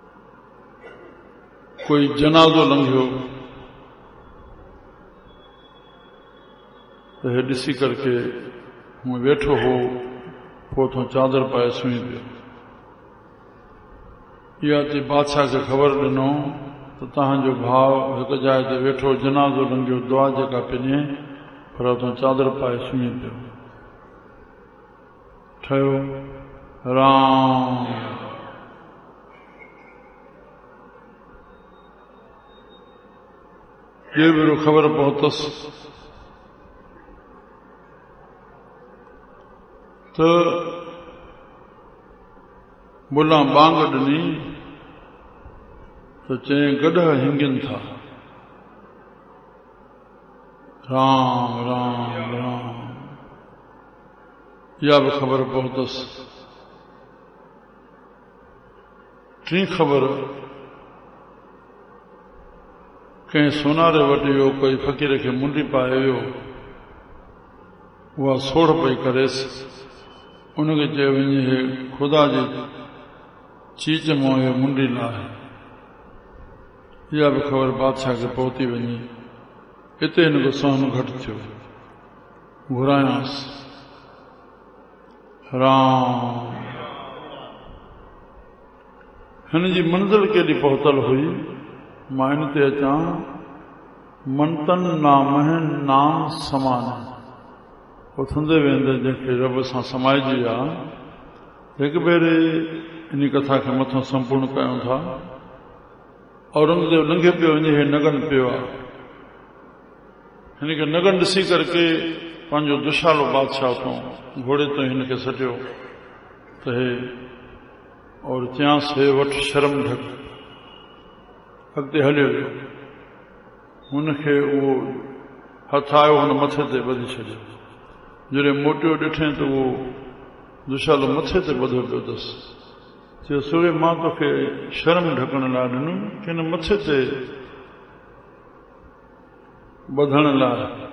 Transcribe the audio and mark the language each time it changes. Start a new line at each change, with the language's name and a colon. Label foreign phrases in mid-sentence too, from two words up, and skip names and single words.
Sindhi: कोई जनाज़ो लंघियो, त हे ॾिसी करके हूअं वेठो हो, पोइ तो चादर पाए सुम्ही पियो। इहा ते बादशाह खे ख़बर ॾिनो त तव्हांजो भाउ हिकु जाइ ते वेठो जनाज़ो लंघियो, दुआ जेका पे ॾिए, पर तो चादर पाए सुम्ही पियो। ठहियो राम। ये भी ख़बर पहुतसि त बुला बांग ॾिनी त चई गॾ हिंगिन था, राम राम राम। इहा बि ख़बर पहुतसि। टी ख़बर कंहिं सोनारे वटि वियो, कोई फ़क़ीर खे मुंडी पाए वियो, उहा सोढ़ पई करेसि। उनखे चयो वञे हे ख़ुदा जी चीच मां इहो मुंडी लाहे। इहा बि ख़बर बादशाह खे पहुती वञी। हिते हिनजो सहन घटि थियो। घुरायांसि राम। हिन जी मंज़िल केॾी पहुतल हुई, मां इन ते अचां। मंतन नामहन नाम समान, उथंदे वेंदे जंहिंखे रब सां समाइजी आहे। हिकु भेरे इन कथा खे मथां संपूर्ण कयूं था। औरंगज़ेब लंघे पियो वञे, हे नगन पियो आहे। हिनखे नगन ॾिसी करके पंहिंजो दुशालो बादशाह तो घोड़े तो हिनखे सटियो त हे, और चयांसि हे वठ शर्म ढक। अॻिते हलियो वियो। हुनखे उहो हथु आयो, हुन मथे ते ॿधी छॾियो। जॾहिं मोटियो ॾिठईं त उहो दुशालो मथे ते ॿधो पियो अथसि। चयो सुरे मां तोखे शर्म ढकण लाइ ॾिनुमि कि न मथे ते ॿधण लाइ?